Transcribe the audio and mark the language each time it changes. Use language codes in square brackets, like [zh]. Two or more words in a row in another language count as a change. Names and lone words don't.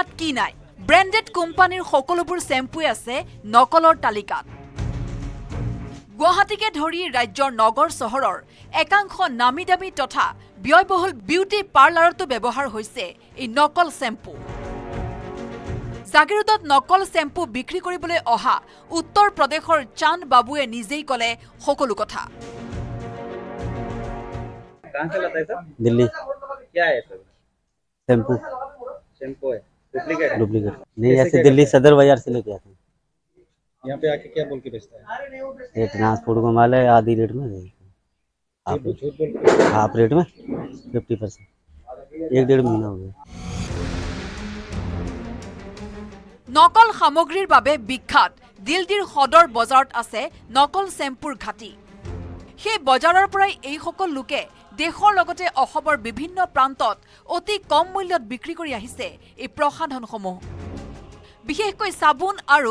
[as] কি নাই ব্ৰেণ্ডেড কোম্পানীৰ সকলোবোৰ চেম্পুৱে আছে নকলৰ তালিকাত গুৱাহাটীকে ধৰি ৰাজ্যৰ নগৰ চহৰৰ একাংশ নামী দামী তথা ব্যয়বহুল [en] beauty parlourতো [as] ব্যৱহাৰ হৈছে এই নকল চেম্পু জাগিৰোডত নকল চেম্পু বিক্ৰী কৰিবলৈ অহা উত্তৰ প্ৰদেশৰ চান্দ বাবুৱে নিজেই ক'লে সকলো কথা [hi] दिल्ली क्या है शैम्पू है डुप्लीकेट नहीं ऐसे दिल्ली सदर बाजार से लेके आते हैं यहाँ पे आके क्या बोल के बेचता है ये ट्रांसपोर्ट को माल है आधी रेट में [en] half rate [hi] में 50% 1-1.5 महीना हो गया [as] নকল সামগ্ৰীৰ বাবে বিখ্যাত দিল্লীৰ সদৰ বজাৰত আছে নকল চেম্পুৰ ঘাটি সেই বজাৰৰ পৰাই এই সকল লোকে দেশৰ লগতে অসমৰ বিভিন্ন প্ৰান্তত অতি কম মূল্যত বিক্ৰী কৰি আহিছে এই প্ৰসাধনসমূহ বিশেষকৈ সাবুন আৰু